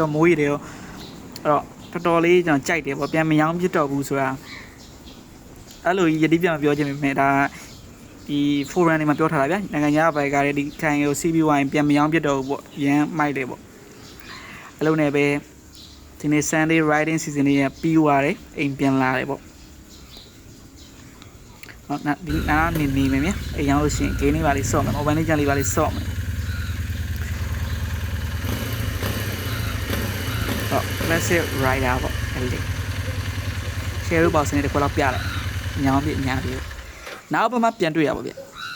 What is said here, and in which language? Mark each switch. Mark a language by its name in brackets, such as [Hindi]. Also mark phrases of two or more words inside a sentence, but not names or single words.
[Burmese] မိုးရည်ရောအဲ့တော့တော်တော်လေးကျွန်တော်ကြိုက်တယ်ပေါ့ပြန်မရောင်းပြစ်တော့ဘူးဆိုတာအဲ့လိုယတိပြန်မပြောချင်ပေမဲ့ဒါဒီ forum တွေမှာပြောထားတာဗျာနိုင်ငံခြားဘိုက်ကလည်းဒီခိုင်ကို CB1 ပြန်မရောင်းပြစ်တော့ဘူးပေါ့ရမ်းမိုက်တယ်ပေါ့အဲ့လိုနဲ့ပဲဒီနေ့ [English] Sunday riding season [Burmese] တွေပြီးသွားတယ်အိမ်ပြန်လာတယ်ပေါ့ ဟုတ်ဒီနားနေမယ်ဗျာအိမ်ရောက်လို့ရှိရင် game လေးပါလေးဆော့မယ် [English] mobile legend [Burmese] လေးပါလေးဆော့မယ်ဟုတ် [English] classic rider [Burmese] ပေါ့အဲ့ဒီ share လို့ပေါ့စနေတစ်ခွက်လောက်ပြတယ်ညောင်းပြညပြနောက်ဘက်မှာပြန်တွေ့ရပါဗျ